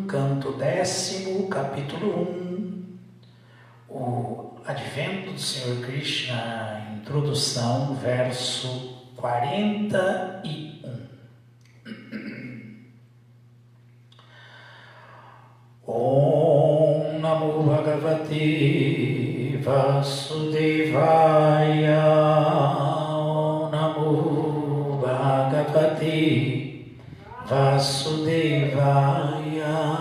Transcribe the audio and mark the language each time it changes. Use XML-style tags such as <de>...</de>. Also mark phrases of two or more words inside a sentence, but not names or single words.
<pt>canto 10º, capítulo 1, o Advento do Senhor Krishna, introdução, verso 41.</pt> <sa>Om Namo Bhagavate Vasudevaya. Om Namo Bhagavate Vasudevaya.</sa>